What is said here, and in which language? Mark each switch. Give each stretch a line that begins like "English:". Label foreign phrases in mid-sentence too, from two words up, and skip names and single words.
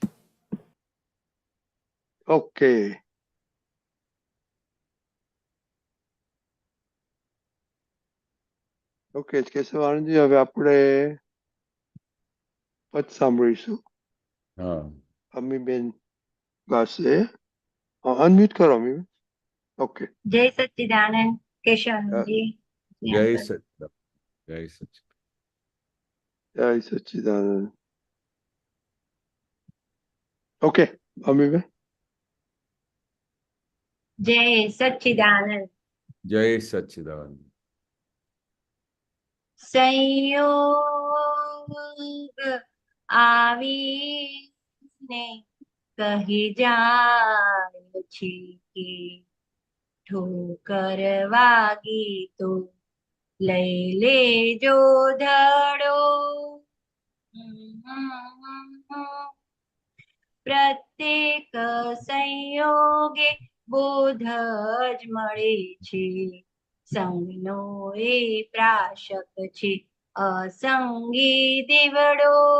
English: ओके,
Gujarati: ઓકે કેશવાનંદજી, હવે આપણે પદ સાંભળીશું.
Hindi: हाँ,
Gujarati: અમીબેન ગાશે. અનમ્યુટ કરો અમીબેન.
English: ઓકે.
Hindi: जय सच्चिदानंद केशवानंद जी। जय सच्चिदानंद। जय सच्चिदानंद।
Gujarati: જય સચ્ચિદાનંદ. ઓકે અમીબેન.
Hindi: जय सच्चिदानंद। जय सच्चिदानंद।
Gujarati: સંયોગ આવીને કહી જાય છે કે ઠોકર વાગી તો લઈ લેજો ધડો. પ્રત્યેક સંયોગે બોધ જ મળે છે, સંગનો એ પ્રાશક છે અસંગી દીવડો.